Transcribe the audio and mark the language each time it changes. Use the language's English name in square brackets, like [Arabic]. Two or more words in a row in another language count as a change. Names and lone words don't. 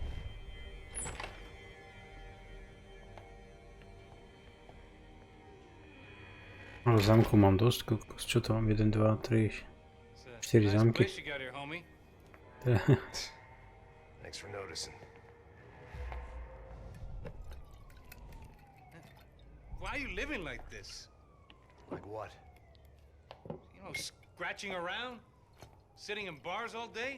[Slovak] Ale zámku mám dosť, kokos. Čo to mám? 1, 2, 3, 4 zámky. [English] Thanks for noticing. Why are you living like this? Like what? You know, scratching around? Sitting in bars all day?